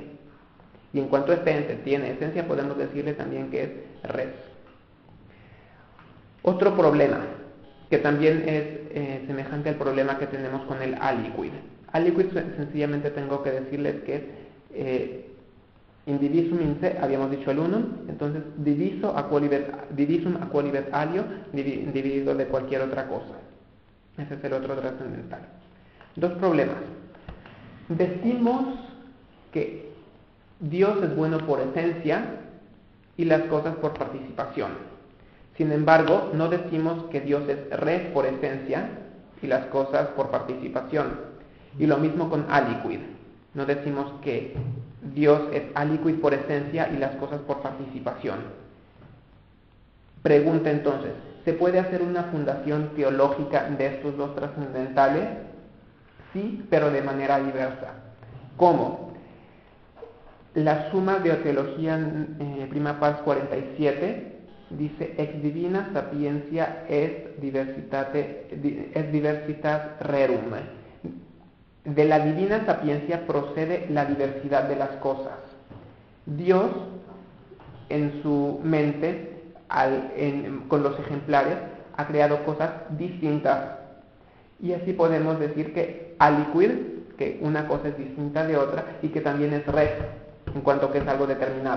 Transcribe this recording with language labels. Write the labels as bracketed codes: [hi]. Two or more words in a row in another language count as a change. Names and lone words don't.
[es] Y en cuanto este ente tiene esencia, podemos decirle también que es res. Otro problema, que también es semejante al problema que tenemos con el aliquid. Aliquid sencillamente tengo que decirles que es [la] indivisum in se, [es] habíamos dicho el unum, entonces [la] divisum a quolibet alio, [es] dividido de cualquier otra cosa. Ese es el otro trascendental. Dos problemas. Decimos que Dios es bueno por esencia y las cosas por participación. Sin embargo, no decimos que Dios es res por esencia y las cosas por participación. Y lo mismo con aliquid. No decimos que Dios es aliquid por esencia y las cosas por participación. Pregunta entonces, ¿se puede hacer una fundación teológica de estos dos trascendentales? Sí, pero de manera diversa. ¿Cómo? La Summa de Teología Prima Pars 47 dice, [la] ex divina sapientia est diversitas rerum. [es] De la divina sapiencia procede la diversidad de las cosas. Dios, en su mente, con los ejemplares, ha creado cosas distintas. Y así podemos decir que aliquid, que una cosa es distinta de otra, y que también es res, en cuanto que es algo determinado.